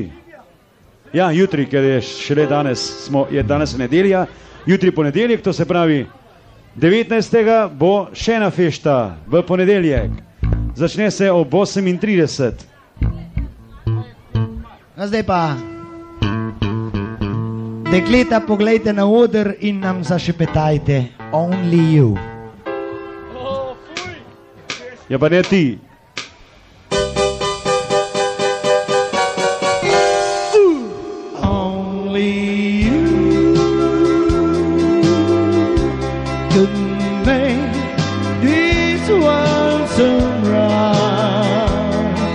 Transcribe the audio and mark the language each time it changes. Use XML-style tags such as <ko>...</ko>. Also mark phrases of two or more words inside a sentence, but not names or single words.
<sl>Ja, jutri, ker je šele danes, je danes nedelja, jutri ponedeljek, to se pravi 19. bo še ena fešta v ponedeljek. Začne se ob 8:30. No, zdaj pa Dekleta, poglejte na oder in nam zašepetajte.</sl> <en>Only you.</en> <sl>Ja, pa ne ti.</sl> <en>Only you could make this world so bright.</en>